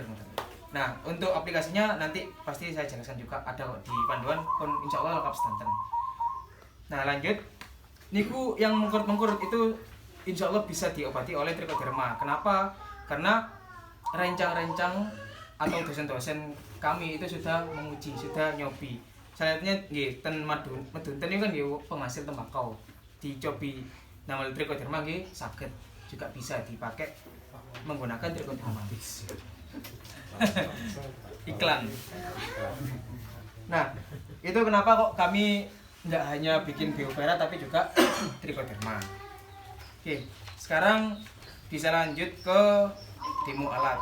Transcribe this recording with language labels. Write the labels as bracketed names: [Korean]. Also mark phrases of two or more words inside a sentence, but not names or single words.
[Indonesian] Nah, untuk aplikasinya nanti pasti saya jelaskan juga, ada di panduan pun [Arabic] insya Allah [Indonesian] lengkap sedanten. Nah, lanjut niku yang mengkurut-mengkurut itu [Arabic] insya Allah [Indonesian] bisa diobati oleh Trichoderma. Kenapa? Karena rencang-rencang atau dosen-dosen kami itu sudah menguji, sudah nyobi. Saya lihatnya [Javanese] nggih ten [Indonesian] Madunten itu kan nggih penghasil tembakau. Dicobi namanya Trichoderma [Javanese] nggih saged [Indonesian] juga bisa dipakai menggunakan Trichoderma. Iklan. Nah, itu kenapa kok kami nggak hanya bikin Beauveria tapi juga Trichoderma. Oke, sekarang bisa lanjut ke demo alat.